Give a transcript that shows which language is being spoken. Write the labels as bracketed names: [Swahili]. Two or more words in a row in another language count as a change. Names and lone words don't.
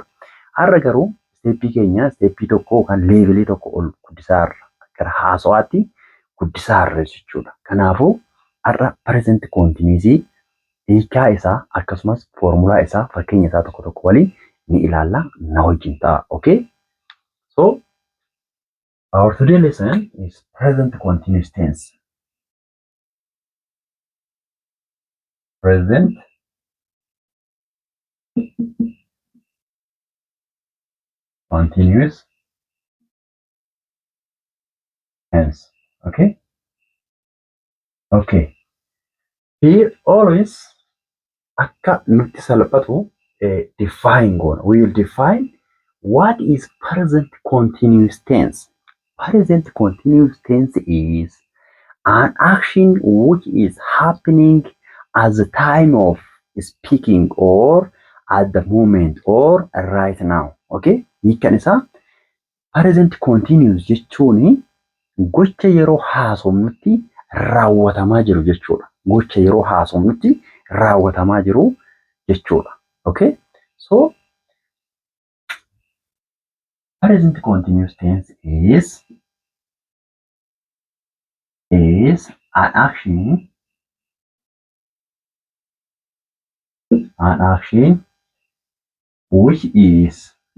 [Oromo] Har'a garuu steepii keenya steepii tokko yookaan levelii tokko ol guddisaa irra gara haasawaatti guddisaa irra jechuudha. Kanaafuu har'a [English] present continuous [Oromo] hiikaa isaa akkasumas foormulaa isaa fakkeenya isaa tokko tokko waliin ni ilaalla na wajjin ta'a. [English] Okay? So our today lesson is present continuous tense. Present continuous tense. Okay? Okay. Here always [Oromo] akka nutti salphatu define goona. [English] We will define what is present continuous tense. Present continuous tense is an action which is happening at the time of speaking or at the moment or right now. Okay? [Oromo] Hiikan isaa [English] present continuous [Oromo] jechuun gocha yeroo haasofnutti raawwatamaa jiru jechuudha. Gocha yeroo haasofnutti raawwatamaa jiru jechuudha. [English] Okay? So present continuous tense is an action which is